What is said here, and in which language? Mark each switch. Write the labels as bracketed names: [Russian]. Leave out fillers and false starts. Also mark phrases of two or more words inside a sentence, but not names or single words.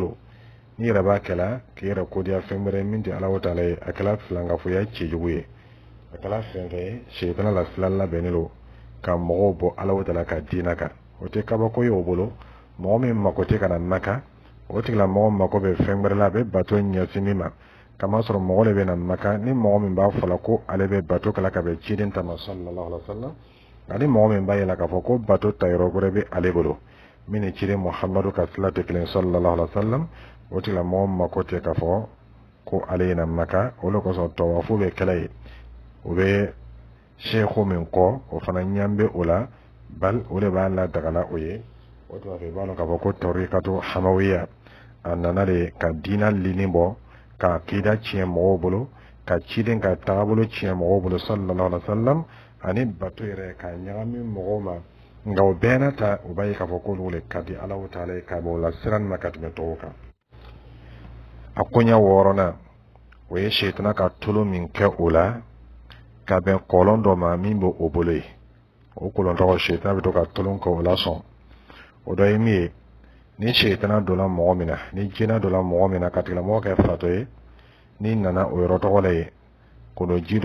[Bambara] lo ni yɛrɛ b'a kɛla k'i yɛrɛ kodiya fɛn wɛrɛ min tɛ Alahu Taala ye a kɛla filankafoya cɛjugu ye a kɛla fɛn fɛn ye sitana la fila labɛnnen lo ka mɔgɔw bɔ Alahu Taala ka diinɛ kan o tɛ kabako ye o bolo mɔgɔ min mako tɛ ka na Maka o tigilamɔgɔ mako bɛ fɛn wɛrɛ la a bɛ bato ɲɛsin min ma kamasɔrɔ mɔgɔ de bɛ na Maka ni mɔgɔ min b'a fɔ la ko ale bɛ bato kala ka bɛn ciden ta ma [Arabic] صلى الله عليه وسلم [Bambara] ani mɔgɔ min b'a yɛlɛ k'a fɔ ko bato ta yɔrɔ wɛrɛ bɛ ale bolo min ni ciden Muhammadu ka sira tɛ kelen [Arabic] صلى الله عليه وسلم [Bambara] o tigilamɔgɔ mako tɛ k'a fɔ ko ale ye na Maka o le kosɔn tɔwafu bɛ kɛla ye o bɛ seeko min kɔ o fana ɲan bɛ o la bal o de b'a la dagala o ye o tuma fɛ i b'a dɔn k'a fɔ ko tarikatu hamawiya a nana de ka diinɛ lini bɔ ka kida tiɲɛ mɔgɔw bolo ka ciden ka taabolo tiɲɛ mɔgɔw bolo [Arabic] صلى الله عليه وسلم [Bambara] ani bato yɛrɛ ka ɲagami mɔgɔw ma nka o bɛɛ n'a ta o b'a ye k'a fɔ k'olu le ka di Alahu Taala ye ka bɔ o la siran ma ka tɛmɛ tɔw kan a koɲɛ 6nan o ye sitana ka tulu min kɛ o la ka bɛn kɔlɔn dɔ ma min bɛ o bolo ye o kɔlɔn tɔgɔ sitana bɛ to ka tulu kɛ o la sɔn o dɔ ye min ye ni sitana donna mɔgɔ min na ni jinɛ donna mɔgɔ min na ka tigilamɔgɔ kɛ fatɔ ye ni nana o yɔrɔ tɔgɔ la ye ko don ji